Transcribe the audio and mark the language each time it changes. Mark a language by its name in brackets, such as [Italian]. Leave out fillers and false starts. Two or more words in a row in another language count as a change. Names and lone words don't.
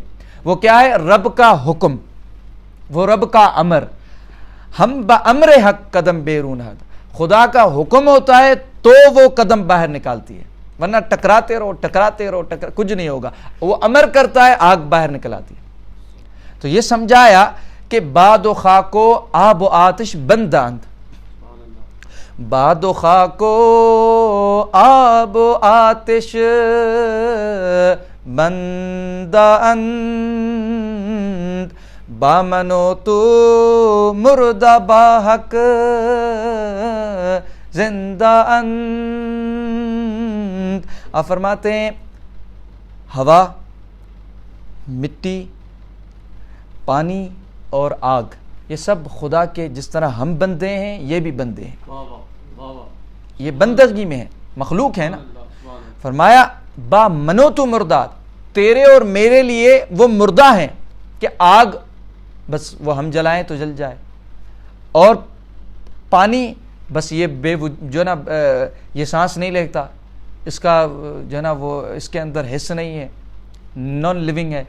[Urdu] وہ کیا ہے؟ رب کا حکم، وہ رب کا امر. [Persian] ہم بامر حق قدم بیرون حق، [Urdu] خدا کا حکم ہوتا ہے تو وہ قدم باہر نکالتی ہے، ورنہ ٹکراتے رہو کچھ نہیں ہوگا. وہ امر کرتا ہے، آگ باہر نکل آتی ہے. تو یہ سمجھایا کہ [Persian] باد و خاک و آب و آتش بنداند، باد و خاک و آب و آتش بنداند، با منو تو مردہ با حق زندہ اند. [Urdu] آپ فرماتے ہیں ہوا، مٹی، پانی اور آگ، یہ سب خدا کے جس طرح ہم بندے ہیں یہ بھی بندے ہیں، یہ بندگی میں ہے، مخلوق ہے نا. فرمایا [Persian] با منو تو مردات، [Urdu] تیرے اور میرے لیے وہ مردہ ہیں کہ آگ بس وہ ہم جلائیں تو جل جائے، اور پانی بس یہ جو نا یہ سانس نہیں لیتا، اس کا جو نا وہ اس کے اندر حص نہیں ہے، نان لیونگ ہے.